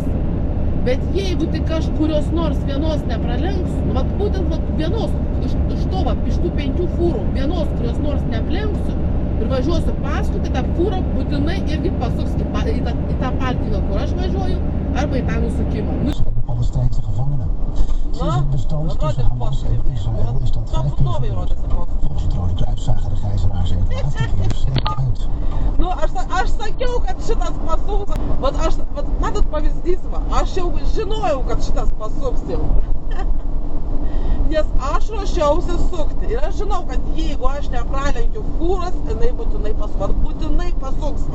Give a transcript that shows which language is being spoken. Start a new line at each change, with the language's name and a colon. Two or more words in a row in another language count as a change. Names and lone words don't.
Lithuanian: Bet jeigu tik kažkurios nors vienos nepralenksiu, būtent vienos, iš tų 5 fūrų, vienos, kurios nors neaplenksiu ir važiuosiu paskui, tai ta fūra būtinai irgi pasuks į tą parkingą, kur aš važiuoju, arba į tą nusukimą.
Dutch: Palestijnse gevangenen. Sinds het bestand tussen Hamas en Israël is dat 5 kilometer. Volgens het Rode Kruis zagen de gijzelaars er 50 uur slecht uit.
Lithuanian: Aš sakiau, kad šitas pasuks. Matot pavyzdys, aš jau žinojau, kad šitas pasuks jau. Nes aš ruošiausi sukti. Ir aš žinau, kad jeigu aš nepralenkiu fūros, jinai būtinai pasuks.